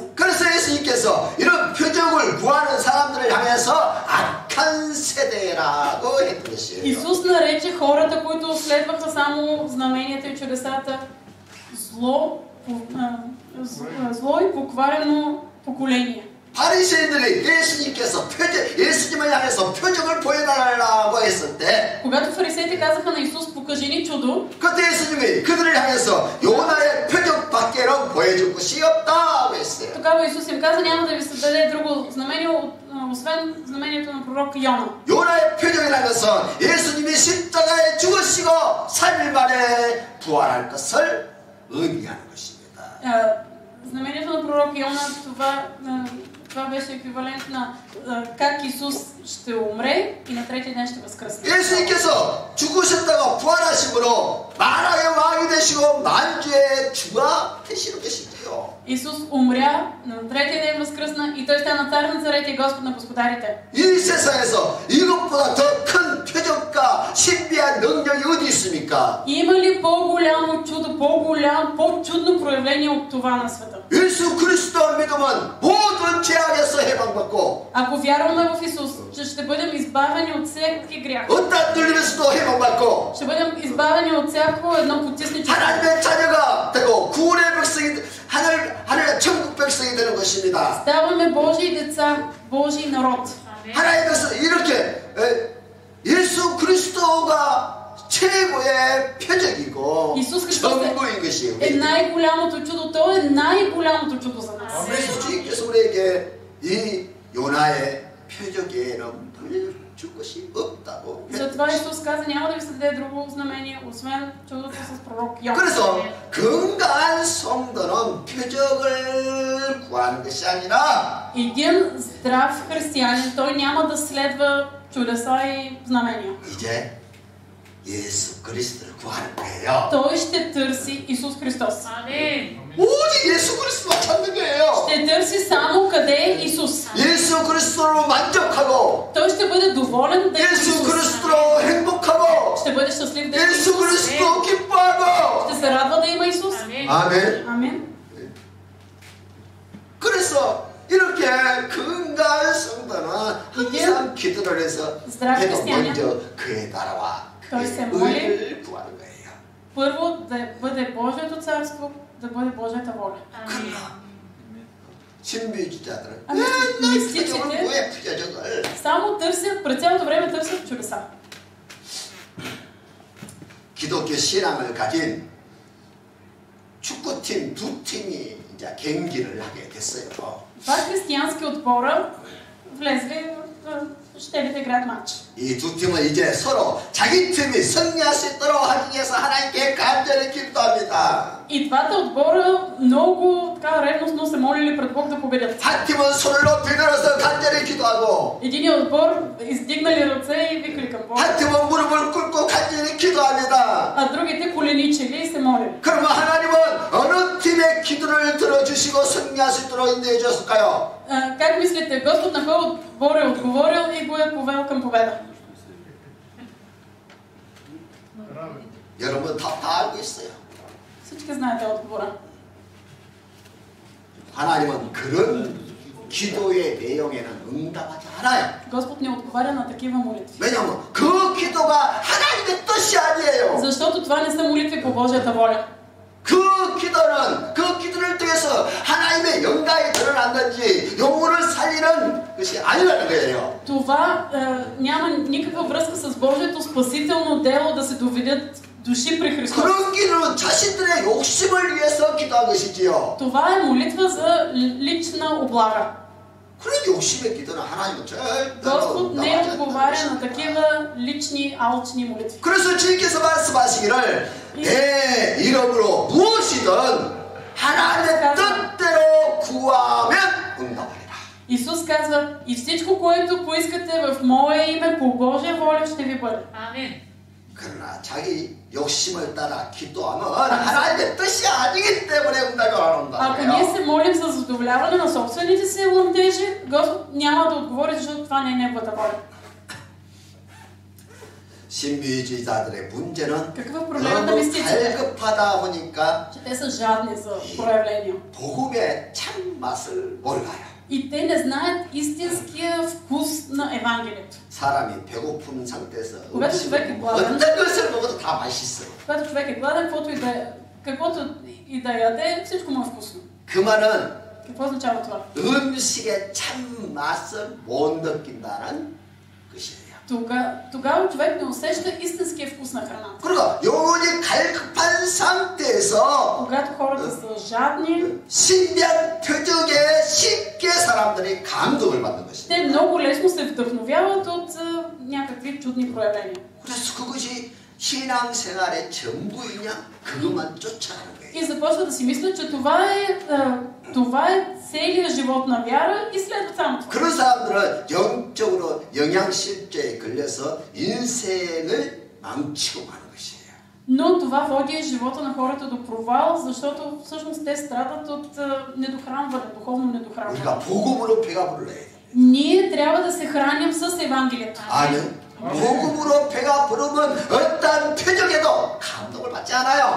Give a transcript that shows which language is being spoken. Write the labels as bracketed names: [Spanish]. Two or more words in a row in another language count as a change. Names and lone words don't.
[Korean] 그래서 예수님께서 이런 표적을 구하는 사람들을 향해서 악한 세대라고 했던 것이에요. [Bulgarian] Исус нарече хората, които следваха само знаменията и чудесата, зло и покварено поколение. [Korean] 바리새인들이 예수님을 향해서 표적을 보여달라고 했을 때, [Bulgarian] Когато фарисеите казаха на Исус, покажи ни чудо, [Korean] 그때 예수님이 그들을 향해서 요나의 표적밖에는 보여줄 것이 없다고 했어요. [Bulgarian] тогава Исус им каза, няма да ви се даде друго знамение, освен знамението на пророк Йона. [Korean] 요나의 표적이라는 것은 예수님이 십자가에 죽으시고 3일 만에 부활할 것을 의미하는 것입니다. [Bulgarian] Знамението на пророк Йона, това беше еквивалент на как Исус ще умре и на третия ден ще възкръсне. [Korean] 예수님께서 죽으셨다가 부활하심으로 만왕의 왕이 되시고 만주의 주가 되시는 것이지요. [Bulgarian] Исус умря, на третия ден възкръсна и той стана цар на царете и Господ на господарите. [Korean] 이 세상에서 이것보다 더 큰 표적과 신비한 능력이 어디 있습니까? [Bulgarian] Има ли по-голямо чудо, по-чудно проявление от това на света? [Korean] 예수 그리스도 믿으면 모든 죄악에서 해방받고, [Bulgarian] Ако вярваме в Исус, че ще бъдем избавени от всеки грях, [Korean] 어떤 눌림에서도 해방받고, [Bulgarian] ще бъдем избавени от всяко едно потисничество. [Korean] 하나님의 자녀가 되고 구원의 백성이 하늘의 천국 백성이 되는 것입니다. [Bulgarian] Ставаме Божии деца, Божий народ. [Korean] 하나님께서 이렇게 예수 그리스도가 최고의 표적이고 [Bulgarian] Исус Христос [Korean] 전부인 것이에요. [Bulgarian] е най-голямото чудо. То е най-голямото чудо за нас. [Korean] 그래서 주님께서 우리에게 이 요나의 표적에는 보여줄 것이 없다고. [Bulgarian] Затова Исус каза, няма да ви се даде друго знамение, освен чудото с пророк Йона. [Korean] 그래서 건강한 성도는 표적을 구하는 것이 아니라 [Bulgarian] Един здрав християнин, той няма да следва чудеса и знамения. [Korean] 이제 예수 그리스도를 구하는 거예요. [Bulgarian] Той ще търси Исус Христос. [Korean] 오직 예수 그리스도만 찾는 거예요. [Bulgarian] Ще търси само къде е Исус. [Korean] 예수 그리스도로 만족하고, [Bulgarian] Той ще бъде доволен да е [Korean] 예수 [Bulgarian] Исус. [Korean] 그리스도로 행복하고, [Bulgarian] Ще бъде щастлив да е [Korean] 예수 [Bulgarian] Исус. [Korean] 그리스도 기뻐하고. [Bulgarian] Ще се радва да има Исус. [Korean] 아멘. [Bulgarian] Амин. [Korean] 그래서 이렇게 건강한 성도는 항상 기도를 해서 [Bulgarian] здрави [Korean] 내가 [Bulgarian] християни, [Korean] 먼저 그의 나라와 [Bulgarian] той [Korean] 그의 [Bulgarian] се моли [Korean] 의를 구하는 거예요. [Bulgarian] първо да бъде Божието царство, да бъде Божията воля. [Korean] 그러나 신비주의자들은 아멘. 맨날 미스틱이네. 표적을 구해 표적을. [Bulgarian] Само търсят, през цялото време търсят чудеса. [Korean] 기독교 신앙을 가진 축구팀 두 팀이 이제 경기를 하게 됐어요. [Bulgarian] Това християнски отбора влезли щели да играят матч. [Korean] 이 두 팀은 이제 서로 자기 팀이 승리할 수 있도록 하기 위해서 하나님께 간절히 기도합니다. [Bulgarian] И двата отбора много така ревностно се молили пред Бог да победят. [Korean] 한 팀은 손을 높이 들어서 간절히 기도하고, [Bulgarian] Единият отбор издигнали ръце и викали към Бог, [Korean] 한 팀은 무릎을 꿇고 간절히 기도합니다. [Bulgarian] а другите коленичили и се молили. [Korean] 그러면 하나님은 어느 팀의 기도를 들어주시고 승리할 수 있도록 인도해 주셨을까요? [Bulgarian] Как мислите, Господ на кой отбор е отговорил и го е повел към победа? [Korean] 여러분 다 알고 있어요. [Bulgarian] Всички знаете отговора. [Korean] 하나님은 그런 기도의 내용에는 응답하지 않아요. [Bulgarian] Господ не отговаря на такива молитви. [Korean] 왜냐하면 그 기도가 하나님의 뜻이 아니에요. [Bulgarian] Защото това не са молитви по Божията воля. [Korean] 그 기도를 통해서 하나님의 영광이 드러났는지 영혼을 살리는 것이 아니라는 거예요. [Bulgarian] Това няма никаква връзка с Божието спасително дело да се доведат души при Христос. [Korean] 그런 길은 자신들의 욕심을 위해서 기도한 것이지요. [Bulgarian] Това е молитва за лична облага. [Korean] 그런 욕심의 기도는 하나님은 절대로 [Bulgarian] Господ не [Korean] 나가지 [Bulgarian] отговаря [Korean] 않는 [Bulgarian] на [Korean] 것입니다. [Bulgarian] такива лични, алчни молитви. [Korean] 그래서 주님께서 말씀하시기를 내 이름으로 무엇이든 하나님의 뜻대로 구하면 응답하리라. [Bulgarian] Исус казва, и всичко, което поискате в Мое име, по Божия воля ще ви бъде. Амин. [Korean] 그러나 자기 욕심을 따라 기도하면 하나님의 뜻이 아니기 때문에 응답이 안 온다. [Bulgarian] Ако ние се молим за задоволяване на собствените си лъмтежи, Господ няма да отговори, защото това не е Неговата воля. [Korean] 신비주의자들의 문제는 [Bulgarian] Какъв е проблемът на [Korean] 너무 [Bulgarian] мистиците? [Korean] 갈급하다 보니까 [Bulgarian] Че те са жадни за проявления. [Korean] 복음의 참맛을 몰라요. [Bulgarian] И те не знаят истинския вкус на Евангелието. [Korean] 사람이 배고픈 상태에서 [Bulgarian] Когато човек е гладен, [Korean] 어떤 것을 먹어도 다 맛있어요. [Bulgarian] когато човек е гладен, каквото и да яде, всичко му е вкусно. [Korean] 그 말은 [Bulgarian] Какво означава това? [Korean] 음식의 참맛을 못 느낀다는 것이에요. [Bulgarian] Тогава човек не усеща истинския вкус на храната. [Korean] 그러니까 영혼이 갈급한 상태에서 [Bulgarian] Когато хората са жадни, [Korean] 신비한 표적에 쉽게 사람들이 감동을 받는 것입니다. [Bulgarian] те много лесно се вдъхновяват от някакви чудни проявления. [Korean] 그래서 그것이 신앙생활의 전부이냐? 그것만 쫓아가는 거예요. [Bulgarian] И започва да си мисля, че това е целият живот на вяра и следва само това. [Korean] 그런 사람들은 영적으로 영양실조에 걸려서 인생을 망치고 마는 것이에요. [Bulgarian] Но това води живота на хората до провал, защото всъщност те страдат от недохранване, духовно недохранване. [Korean] 우리가 복음으로 배가 불러야 돼. [Bulgarian] Ние трябва да се храним с Евангелието. [Korean] 아니, 복음으로 배가 부르면 어떤 표적에도 감동을 받지 않아요.